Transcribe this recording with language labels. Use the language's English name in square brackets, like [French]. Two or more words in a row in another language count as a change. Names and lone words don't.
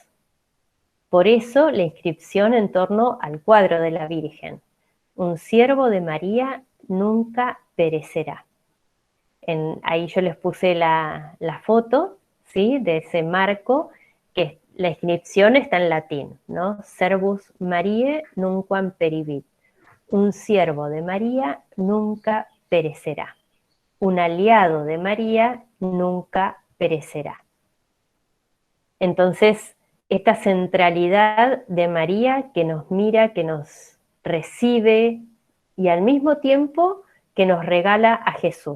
[Spanish] Por eso la inscripción en torno al cuadro de la Virgen. Un siervo de María nunca perecerá. Ahí yo les puse la foto, ¿sí? De ese marco, que la inscripción está en latín, ¿no? [Latin] Servus Mariae nunquam peribit. [Spanish] Un siervo de María nunca perecerá. Un aliado de María nunca perecerá. Entonces, esta centralidad de María que nos mira, que nos recibe y al mismo tiempo que nos regala a Jesús.